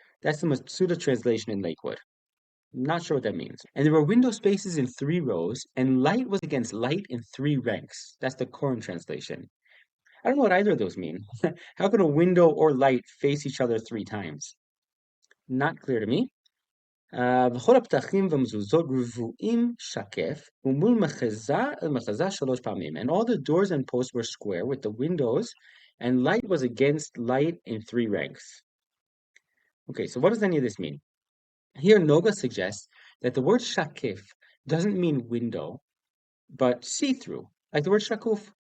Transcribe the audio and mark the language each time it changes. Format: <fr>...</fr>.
<en>That's the Matsuda translation in Lakewood. Not sure what that means. And there were window spaces in 3 rows, and light was against light in 3 ranks. That's the Koran translation. I don't know what either of those mean. How can a window or light face each other 3 times? Not clear to me.</en> <he>וכל הפתחים והמזוזות רבועים שקף, ומול מחזה אל מחזה 3 פעמים.</he> <en>And all the doors and posts were square with the windows, and light was against light in 3 ranks. Okay, so what does any of this mean? Here, Noga suggests that the word shakif doesn't mean window, but see-through, like the word shakuf.</en>